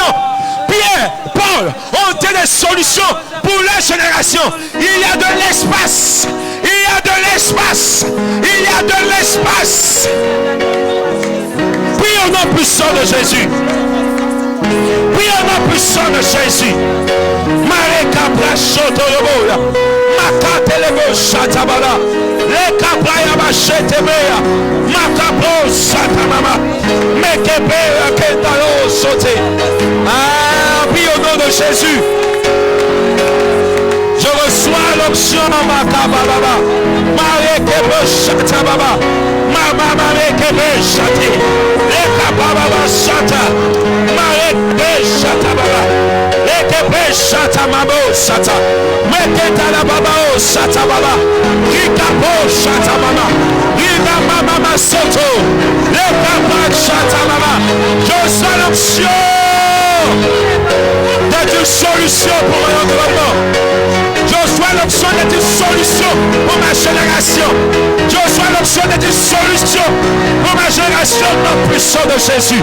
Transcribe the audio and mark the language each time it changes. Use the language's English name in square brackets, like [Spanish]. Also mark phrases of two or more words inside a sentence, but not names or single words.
[French] Pierre, Paul ont été des solutions pour la génération. Il y a de l'espace. Il y a de l'espace. Il y a de l'espace. Prie au nom puissant de Jésus. Prie au nom puissant de Jésus. Mareka Brachoto Loboya. Makatelebo Shatabala. Lekabraya Bashetebea. Makabro Satamama. Mekebea Kendalo Sote. Prie au nom de Jésus. Je reçois l'option Makababa. Marekebe Shatababa. Mama Marekebe Shate. Lekababa Shata. Marekebe Shatababa. Lekebe Shatamabo Shata. Meketala Babao Shatababa. Rikabo Shatababa. Rika Mama Soto. Lekaba Shatababa. Je reçois l'option d'être une solution pour mon environnement. Je reçois l'option d'être une solution pour ma génération. Je reçois l'option d'être une solution pour ma génération dans le puissant de Jésus.